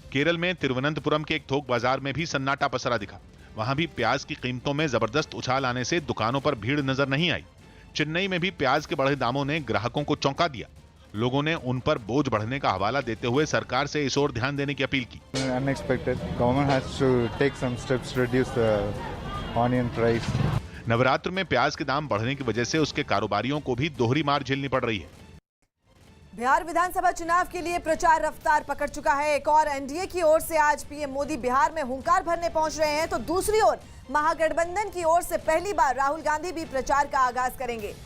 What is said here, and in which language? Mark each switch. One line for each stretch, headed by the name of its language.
Hindi: केरल में तिरुवनंतपुरम के एक थोक बाजार में भी सन्नाटा पसरा दिखा। वहां भी प्याज की कीमतों में जबरदस्त उछाल आने से दुकानों पर भीड़ नजर नहीं आई। चेन्नई में भी प्याज के बढ़े दामों ने ग्राहकों को चौंका दिया। लोगों ने उन पर बोझ बढ़ने का हवाला देते हुए सरकार से इस ओर ध्यान देने की अपील की।
English: Unexpected. Government has to take some steps to reduce the onion price.
Hindi: Navratra में प्याज के दाम बढ़ने की वजह से उसके कारोबारियों को भी दोहरी मार झेलनी पड़ रही है। बिहार विधानसभा चुनाव के लिए प्रचार रफ्तार पकड़ चुका है। एक और एनडीए की ओर से आज पीएम मोदी बिहार में हुंकार भरने पहुंच रहे हैं, तो दूसरी ओर महागठबंधन की ओर से पहली बार राहुल गांधी भी प्रचार का आगाज करेंगे।